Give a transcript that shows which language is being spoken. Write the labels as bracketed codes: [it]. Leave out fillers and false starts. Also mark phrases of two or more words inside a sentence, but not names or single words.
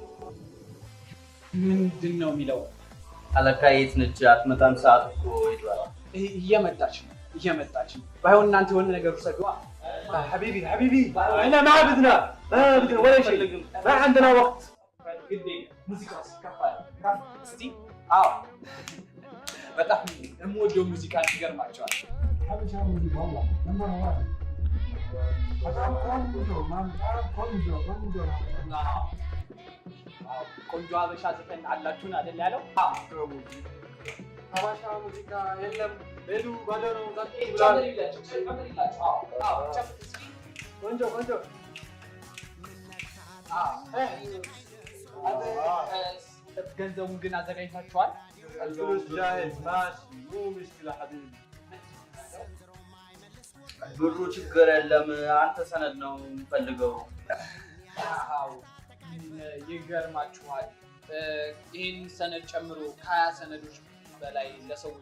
[am] ምንድን ነው የሚለው? አለቃ የት ነች? አትመጣም። ሰዓት እኮ ሄዷል። እየመጣች ነው። ባይሆን እናንተ የሆነ ነገር ውሰዱ። [ar] حبيبي احنا ما بدنا ولا شيء، ما عندنا وقت. [am] ሙዚቃ ሲከፋል እስቲ። አዎ በጣም የምወደው ሙዚቃ ይገርማቸዋል። ቆንጆ ሀበሻ ዘፈን አላችሁን አይደል ያለው? ሀበሻ ሙዚቃ የለም። ሄዱ ባዶ ነው። ቆንጆ ገንዘቡን ግን አዘጋጅታችኋል? [ar] الفلوس جاهز ماشي مو مشكلة حبيبي [am] ብሩ ችግር የለም። አንተ ሰነድ ነው የምፈልገው። አዎ ይገርማችኋል። ይህን ሰነድ ጨምሮ ከ20 ሰነዶች በላይ ለሰዎች